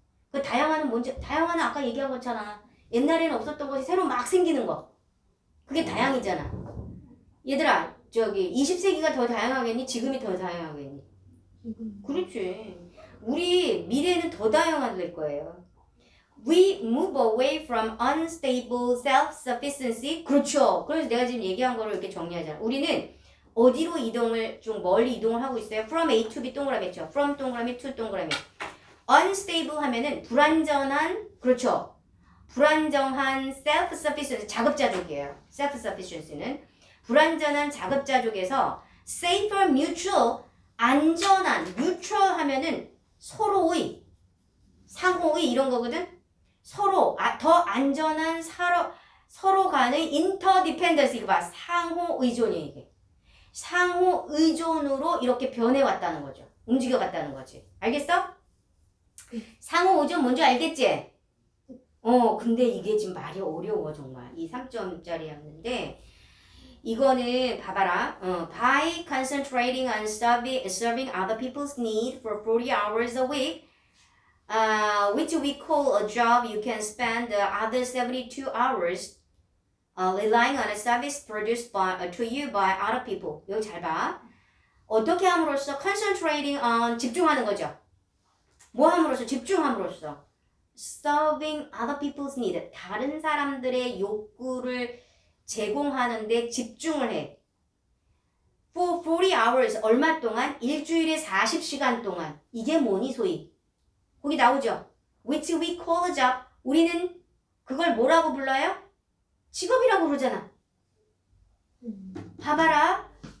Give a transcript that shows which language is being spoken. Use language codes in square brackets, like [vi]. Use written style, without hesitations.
[ko] 그 다양화는 뭔지, 다양화는 아까 얘기한 거잖아. 옛날에는 없었던 것이 새로 막 생기는 거. 그게 다양이잖아. 얘들아, 저기 20세기가 더 다양하겠니? 지금이 더 다양하겠니? 그렇지. 우리 미래는 더 다양화될 거예요. [en] We move away from unstable self-sufficiency. [ko] 그렇죠. 그래서 내가 지금 얘기한 거를 이렇게 정리하잖아. 우리는 어디로 이동을, 좀 멀리 이동을 하고 있어요? [en] From A to B [ko] 동그라미 했죠. From 동그라미 to 동그라미. Unstable 하면은 불완전한, 그렇죠. 불안정한 self-sufficiency, 자급자족이에요. self-sufficiency는. 불완전한 자급자족에서 safer, mutual, 안전한, neutral 하면은 서로의, 상호의 이런 거거든? 서로, 더 안전한 서로 간의 interdependence, 이거 봐. 상호 의존이에요, 이게. 상호 의존으로 이렇게 변해왔다는 거죠. 움직여갔다는 거지. 알겠어? 상호 의존 뭔지 알겠지? 근데 이게 지금 말이 어려워, 정말. 이 3점짜리였는데, 이거는 봐봐라. [en] By concentrating on serving other people's need for 40 hours a week, which we call a job, you can spend the other 72 hours relying on a service produced to you by other people. [ko] 여기 잘 봐. 어떻게 함으로써 [en] concentrating on [ko] 집중하는 거죠. 뭐 함으로써? 집중함으로써. [en] Serving other people's need. [ko] 다른 사람들의 욕구를 제공하는데 집중을 해. [en] For 40 hours. [ko] 얼마 동안? 일주일에 40시간 동안. 이게 뭐니 소위? 거기 나오죠. [en] Which we call a job. [ko] 우리는 그걸 뭐라고 불러요? 직업이라고 부르잖아. 봐봐라.